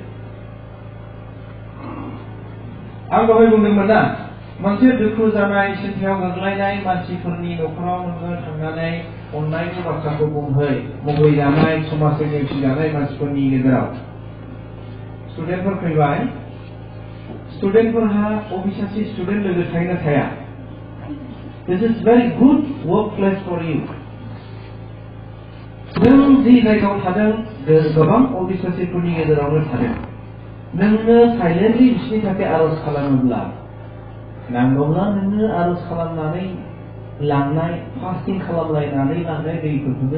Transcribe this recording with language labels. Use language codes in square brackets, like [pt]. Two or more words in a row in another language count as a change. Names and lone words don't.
[brx] आं दहाय बुंदोंमोन ना मोनसे दुखु जानाय सिन्थायाव गोग्लैनाय मानसिफोरनि न'खराव नोङो थांनानै अननायनि बाथ्राखौ बुंहै मुगैजानाय समाजजों नेवसिजानाय मानसिफोरनि गेजेराव स्टुडेन्टफोर फैबाय स्टुडेन्टफोरहा अफिसासि स्टुडेन्ट लोगो थायोना थाया [en] This is very good workplace for you. [brx] नों जि जायगायाव थादों गोबां अफिसारफोरनि गेजेरावनो थादों नोंनो साइलेन्टलि बिसोरनि थाखाय आर'ज खालामोब्ला नांगौब्ला नोङो आर'ज खालामनानै लांनाय फास्टिं खालामलायनानै लांनाय दैफोरखौनो